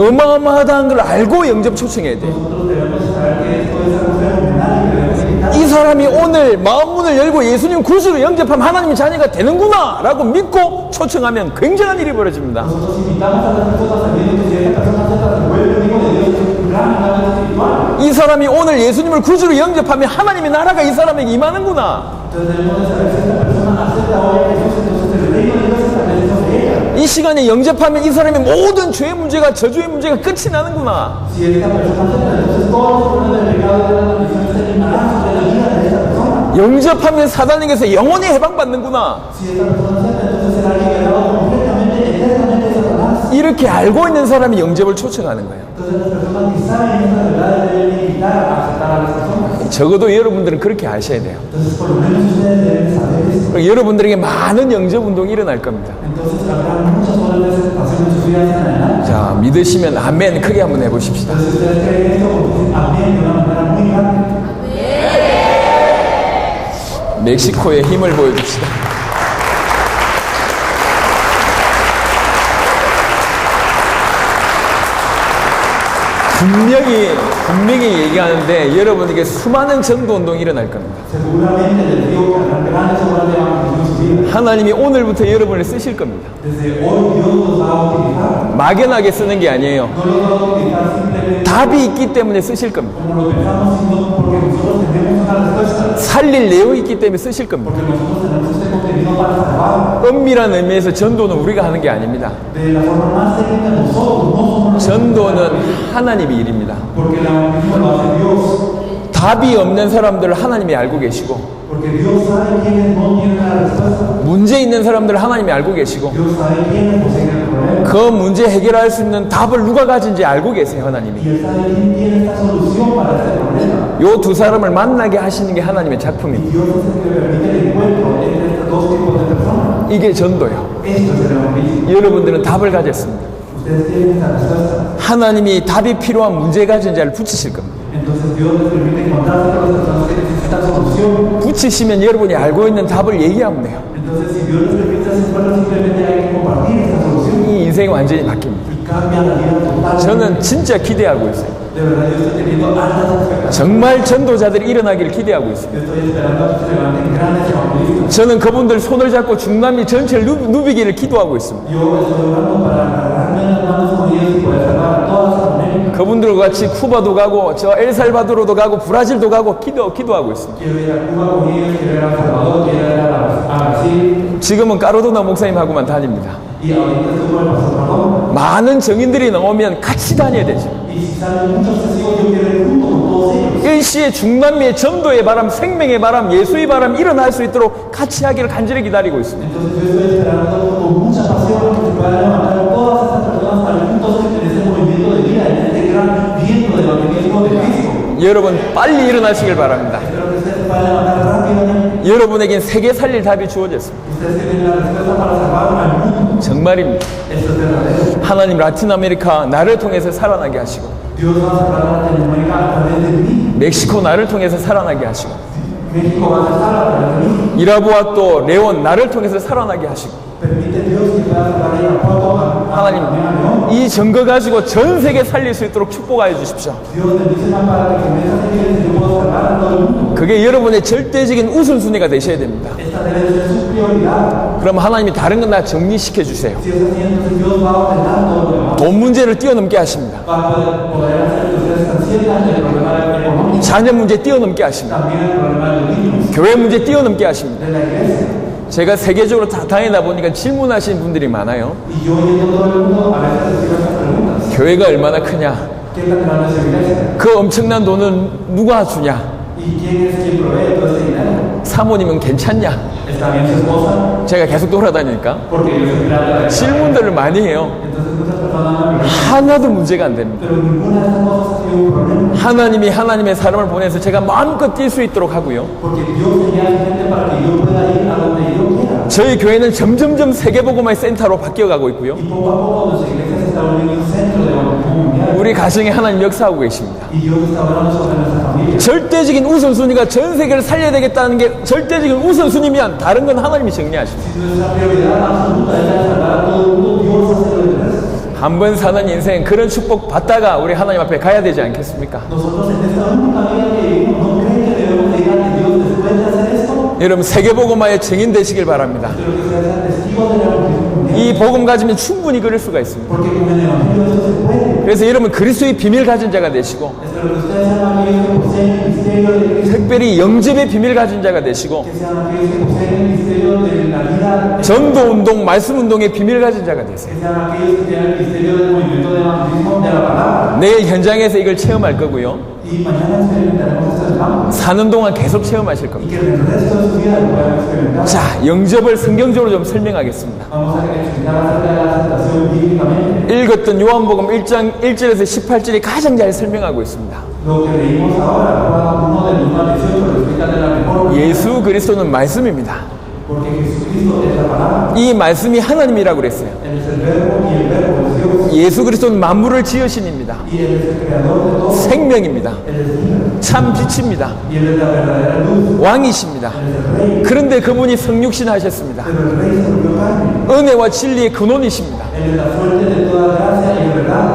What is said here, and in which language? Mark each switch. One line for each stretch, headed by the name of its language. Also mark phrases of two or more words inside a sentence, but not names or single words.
Korean: 어마어마하다는 걸 알고 영접 초청해야 돼요.
Spanish: Nosotros debemos saber que esto es algo fenomenal y que debemos evitar.
Korean: 이 사람이 오늘 마음 문을 열고 예수님 구주로 영접하면 하나님의 자녀가 되는구나 라고 믿고 초청하면 굉장한 일이 벌어집니다.
Spanish: Nosotros invitamos a las personas sabiendo que si esta persona se vuelve el hijo de Dios, es un gran milagro espiritual.
Korean: 이 사람이 오늘 예수님을 구주로 영접하면 하나님의 나라가 이 사람에게 임하는구나.
Spanish: Entonces debemos de saber si esta persona acepta hoy a Jesús, entonces el reino de Dios se establece sobre ella.
Korean: 이 시간에 영접하면 이 사람의 모든 죄의 문제가, 저주의 문제가 끝이 나는구나.
Spanish: Si esta persona acepta, entonces todos los problemas del pecado y de la maldición se eliminarán sobre la vida de esta persona.
Korean: 영접하면 사단에게서 영원히 해방받는구나.
Spanish: Si esta persona acepta, entonces será liberado completamente, eternamente de Satanás.
Korean: 이렇게 알고 있는 사람이 영접을 초청하는 거예요.
Spanish: Entonces las personas que saben estas verdades deben invitar a aceptar a las personas.
Korean: 적어도 여러분들은 그렇게 아셔야 돼요.
Spanish: Entonces por lo menos ustedes deben saber esto.
Korean: 그리고 여러분들에게 많은 영접 운동이 일어날 겁니다.
Spanish: Entonces habrá muchas horas de aceptación en sus vidas en adelante.
Korean: 자, 믿으시면 아멘 크게 한번 해보십시다.
Spanish: Entonces ustedes creen esto porque amén de una manera muy grande.
Korean: 멕시코의 힘을 보여줍시다. 분명히 얘기하는데 여러분에게 수많은 전도 운동이 일어날 겁니다.
Spanish: Seguramente les digo que habrá grandes obras de evangelismo en su vida.
Korean: 하나님이 오늘부터 여러분을 쓰실 겁니다.
Spanish: Desde hoy Dios nos va a utilizar.
Korean: 막연하게 쓰는 게 아니에요.
Spanish: No los va a utilizar simplemente
Korean: 답이 있기 때문에 쓰실 겁니다.
Spanish: como lo pensamos, sino porque nosotros tenemos una respuesta.
Korean: 살릴 내용이 있기 때문에 쓰실 겁니다.
Spanish: Porque nosotros tenemos este contenido para salvar.
Korean: 엄밀한 의미에서 전도는 우리가 하는 게 아닙니다.
Spanish: De la forma más técnica, nosotros no somos los
Korean: 전도는 하나님의 일입니다.
Spanish: porque el evangelismo lo hace Dios.
Korean: 답이 없는 사람들을 하나님이 알고 계시고,
Spanish: Porque Dios sabe quiénes no tienen la respuesta.
Korean: 문제 있는 사람들을 하나님이 알고 계시고,
Spanish: Dios sabe quiénes poseen el problema.
Korean: 그 문제 해결할 수 있는 답을 누가 가진지 알고 계세요,
Spanish: Y
Korean: 하나님이.
Spanish: Él sabe quién tiene esta solución para este problema.
Korean: 요 두 사람을 만나게 하시는 게 하나님의
Spanish: Y
Korean: 작품입니다.
Spanish: Dios es el que permite el encuentro entre estos dos tipos de personas.
Korean: 이게 전도요.
Spanish: Esto es el evangelismo.
Korean: 여러분들은 답을 가졌습니다.
Spanish: Ustedes tienen esta respuesta.
Korean: 하나님이 답이 필요한 문제 가진 자를 붙이실 겁니다.
Spanish: Entonces Dios les permite encontrarse con las personas que necesitan solución.
Korean: 붙이시면 여러분이 알고 있는 답을 얘기하면 돼요.
Spanish: Entonces si Dios les permite ese encuentro, simplemente hay que compartir esta solución.
Korean: 이 인생이 완전히 바뀝니다.
Spanish: Y cambia la vida totalmente.
Korean: 저는 진짜 기대하고 있어요.
Spanish: De verdad yo estoy teniendo altas expectativas.
Korean: 정말 전도자들이 일어나기를 기대하고 있습니다.
Spanish: Estoy esperando que se levanten grandes evangelistas.
Korean: 저는 그분들 손을 잡고 중남미 전체를 누비기를 기도하고 있습니다.
Spanish: Yo estoy orando para agarrarme en las manos con ellos y poder salvar a toda Sudamérica.
Korean: 그분들과 같이 쿠바도 가고 저 엘살바도르도 가고 브라질도 가고 기도하고 있습니다.
Spanish: Quiero ir a Cuba con ellos, quiero ir a El Salvador, quiero ir a Brasil.
Korean: 지금은 까로도나 목사님하고만 다닙니다.
Spanish: Y ahorita estoy con el pastor Perdón.
Korean: 많은 정인들이 나오면 같이 다녀야 되죠.
Spanish: Y si salen muchos testigos, yo quiero ir junto con todos ellos.
Korean: 일시에 중남미의 전도의 바람, 생명의 바람, 예수의 바람 일어날 수 있도록 같이 하기를 간절히 기다리고 있습니다.
Spanish: Entonces yo estoy esperando con mucha pasión que se puedan levantar todas estas personas para juntos en ese movimiento de vida, en este gran viento del evangelismo de Cristo.
Korean: 여러분 빨리 일어나시길 바랍니다.
Spanish: Espero que ustedes se puedan levantar rápidamente.
Korean: 여러분에겐 세계 살릴 답이 주어졌습니다.
Spanish: Ustedes tienen la respuesta para salvar al mundo.
Korean: 정말입니다.
Spanish: Esto es verdadero.
Korean: 하나님 라틴 아메리카 나를 통해서 살아나게 하시고
Spanish: Dios va a salvar a Latinoamérica a través de mí.
Korean: 멕시코 나를 통해서 살아나게 하시고
Spanish: México va a salvar a través de mí.
Korean: 이라부아 또 레온 나를 통해서 살아나게 하시고
Spanish: Permite Dios que pueda salvar a Irapuato, a
Korean: 하나님
Spanish: León.
Korean: 이 증거 가지고 전 세계 살릴 수 있도록 축복하여 주십시오.
Spanish: Dios bendícela para que con esa fe yo pueda salvar a todo el mundo.
Korean: 그게 여러분의 절대적인 우선순위가 되셔야 됩니다.
Spanish: Esta debe ser su prioridad.
Korean: 그럼 하나님이 다른 건 다 정리시켜 주세요.
Spanish: Si es así, entonces Dios va a ordenar todo lo demás.
Korean: 돈 문제를 뛰어넘게 하십니다.
Spanish: Va a poder hacer que ustedes transciendan el problema económico,
Korean: 자녀 문제 뛰어넘게 하십니다.
Spanish: también el problema de los niños,
Korean: 교회 문제 뛰어넘게 하십니다.
Spanish: de la iglesia.
Korean: 제가 세계적으로 다 다니다 보니까 질문하시는 분들이 많아요.
Spanish: Y yo yendo todo el mundo, a veces recibo estas preguntas.
Korean: 교회가 얼마나 크냐?
Spanish: ¿Qué tan grande es la iglesia?
Korean: 그 엄청난 돈은 누가 주냐?
Spanish: ¿Y quién es quien provee todo ese dinero?
Korean: 사모님은 괜찮냐?
Spanish: ¿Está bien su esposa?
Korean: 제가 계속 돌아다니니까
Spanish: Porque yo soy pirata de
Korean: 질문들을 많이 해요.
Spanish: Entonces muchas personas me preguntan,
Korean: 하나도 문제가 안 됩니다.
Spanish: pero ninguna de estas cosas ha sido un problema.
Korean: 하나님이 하나님의 사람을 보내서 제가 마음껏 뛸 수 있도록 하고요.
Spanish: Porque Dios tenía gente para que yo pueda ir a donde yo quiera.
Korean: 저희 교회는 점점점 세계복음화의 센터로 바뀌어가고 있고요.
Spanish: Y poco a poco nuestra iglesia se está volviendo un centro de evangelismo mundial.
Korean: 우리 가정에 하나님 역사하고 계십니다.
Spanish: Y Dios está hablando sobre nuestra familia.
Korean: 절대적인 우선순위가 전 세계를 살려야 되겠다는 게 절대적인 우선순위면 다른 건 하나님이 정리하십니다.
Spanish: Si nuestra prioridad absoluta es la de salvar a todo el mundo, Dios hace lo demás.
Korean: 한 번 사는 인생 그런 축복 받다가 우리 하나님 앞에 가야 되지 않겠습니까?
Spanish: Nosotros en esta única vida que vivimos, ¿no creen que debemos de ir ante Dios después de hacer esto?
Korean: 여러분 세계복음화의 증인 되시길 바랍니다.
Spanish: Pero que ustedes sean testigos del evangelismo mundial.
Korean: 이 복음 가지면 충분히 그럴 수가 있습니다.
Spanish: Porque con el evangelio eso se puede.
Korean: 그래서 여러분 그리스도의 비밀 가진 자가 되시고
Spanish: Espero que ustedes sean aquellos que poseen el misterio de Cristo.
Korean: 특별히 영접의 비밀 가진 자가 되시고
Spanish: Que sean aquellos que poseen el misterio de la vida.
Korean: 전도 운동, 말씀 운동의 비밀 가진 자가 되세요.
Spanish: Que sean aquellos que tienen el misterio del movimiento de evangelismo de la palabra.
Korean: 내일 현장에서 이걸 체험할 거고요.
Spanish: Y mañana experimentaremos esto en el campo.
Korean: 사는 동안 계속 체험하실
Spanish: Y
Korean: 겁니다.
Spanish: que en el resto de su vida lo puedan experimentar.
Korean: 자, 영접을 성경적으로 좀 설명하겠습니다.
Spanish: Vamos a explicar acerca de la aceptación bíblicamente.
Korean: 읽었던 요한복음 1장 1절에서 18절이 가장 잘 설명하고 있습니다.
Spanish: Lo que leímos ahora, Juan 1 del 1 al 18, lo explica de la mejor manera.
Korean: 예수 그리스도는 말씀입니다.
Spanish: Porque Jesucristo es la palabra.
Korean: 이 말씀이 하나님이라고 그랬어요.
Spanish: Él es el verbo y el verbo es Dios.
Korean: 예수 그리스도는 만물을 지으신입니다.
Spanish: Y Él es el creador de todo.
Korean: 생명입니다.
Spanish: Él es vida.
Korean: 참 빛입니다.
Spanish: Y Él es la verdadera luz.
Korean: 왕이십니다.
Spanish: Él es el rey.
Korean: 그런데 그분이 성육신 하셨습니다.
Spanish: Pero el rey se volvió carne.
Korean: 은혜와 진리의 근원이십니다.
Spanish: Él es la fuente de toda gracia y verdad.